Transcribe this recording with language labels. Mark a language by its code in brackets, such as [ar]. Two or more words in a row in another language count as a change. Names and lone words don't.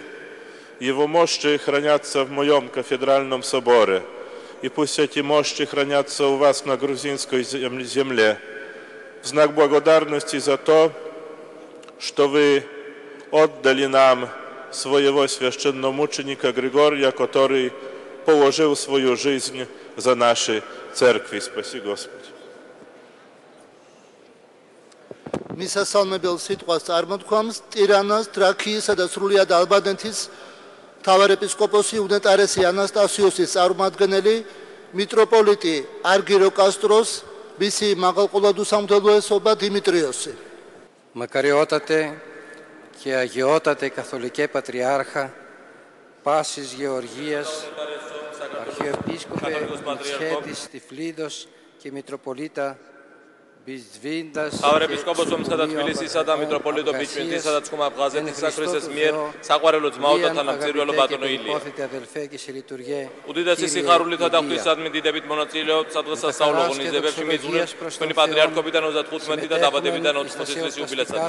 [ru] Его мощи хранятся в моем кафедральном соборе, и пусть эти мощи хранятся у вас на грузинской земле, в знак благодарности за то, что вы отдали нам своего священномученика Григория, который положил свою жизнь за наши церкви. Спаси Господи. [ka] მისასალმებელ სიტყვას წარმოთქვამს ტირანას, თრაქიისა და სრულიად ალბანეთის მთავარეპისკოპოსი უნეტარესი ანასტასიუსის წარმომადგენელი მიტროპოლიტი არგირო კასტროს, მისი მაღალყოლადუსამთავროესობა დიმიტრიოსი. [el] Μακαριότατε και αγιότατε Καθολικέ Πατριάρχα Πάσης Γεωργίας, Αρχιεπίσκοπε Μητσχέτης Τυφλίδος και Μητροπολίτα [ka] მთავარეპისკოპოსო მცხეთა თბილისისა და მიტროპოლიტო ბიჭვინთისა და ცხუმა აბღაზეთის ქრისტეს მიერ საყვარელო ძმაოთა თანამწირველო ბატონო ილია. უდიდესი სიხარულითა და ღვთისადმი დიდებით მონაწილეობთ სადღესასწაულო ღონისძიებებში მიზურებს თქვენი პატრიარქობიდან 35 და დაბადებიდან 80 წლის იუბილესაც.